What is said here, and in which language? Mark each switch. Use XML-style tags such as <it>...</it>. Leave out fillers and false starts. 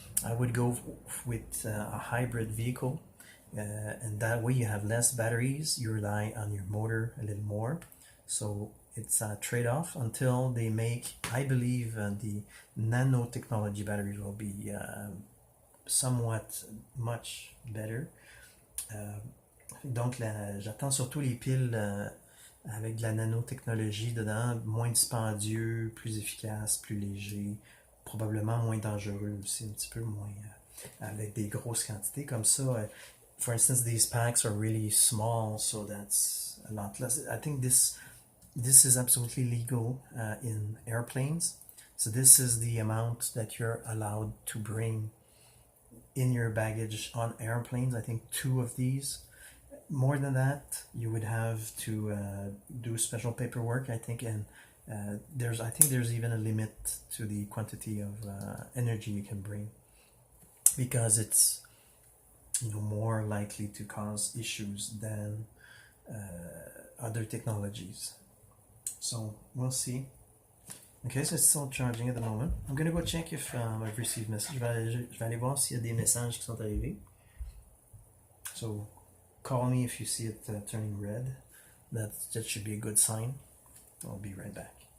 <en>I would go with a hybrid vehicle, and that way you have less batteries, you rely on your motor a little more. So it's a trade-off until they make, I believe, the nanotechnology batteries will be somewhat much better.</en> <fr>Donc j'attends surtout les piles avec de la nanotechnologie dedans, moins dispendieux, plus efficace, plus léger, probablement moins dangereux aussi, un petit peu moins avec des grosses quantités comme ça.</fr> <en>For instance, these packs are really small, so that's a lot less. I think this is absolutely legal in airplanes. So this is the amount that you're allowed to bring in your baggage on airplanes. I think 2 of these. More than that, you would have to do special paperwork, I think, and there's even a limit to the quantity of energy you can bring, because it's more likely to cause issues than other technologies. So we'll see. Okay, so it's still charging at the moment. I'm gonna go check if I've received message.</en> <fr>Je vais aller voir s'il y a des messages qui sont arrivés.</fr> <en>So call me if you see it turning red. That should be a good sign. I'll be right back.</en>